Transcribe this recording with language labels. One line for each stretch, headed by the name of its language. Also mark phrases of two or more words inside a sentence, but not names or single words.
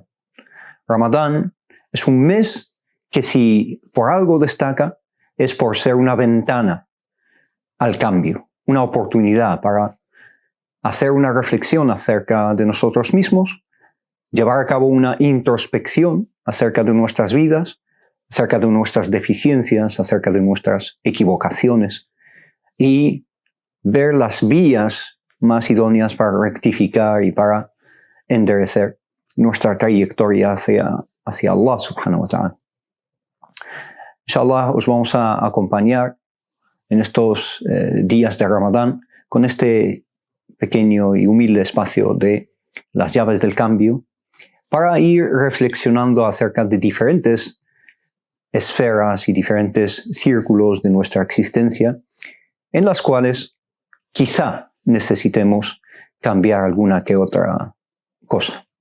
Spanish: Ramadán es un mes que si por algo destaca es por ser una ventana al cambio, una oportunidad para hacer una reflexión acerca de nosotros mismos, llevar a cabo una introspección acerca de nuestras vidas, acerca de nuestras deficiencias, acerca de nuestras equivocaciones y ver las vías más idóneas para rectificar y para enderecer nuestra trayectoria hacia
Arabic: الله سبحانه وتعالى.
Spanish: Inshallah os vamos a acompañar en estos días de Ramadán con este pequeño y humilde espacio de las llaves del cambio para ir reflexionando acerca de diferentes esferas y diferentes círculos de nuestra existencia en las cuales quizá necesitemos cambiar alguna que otra cosa.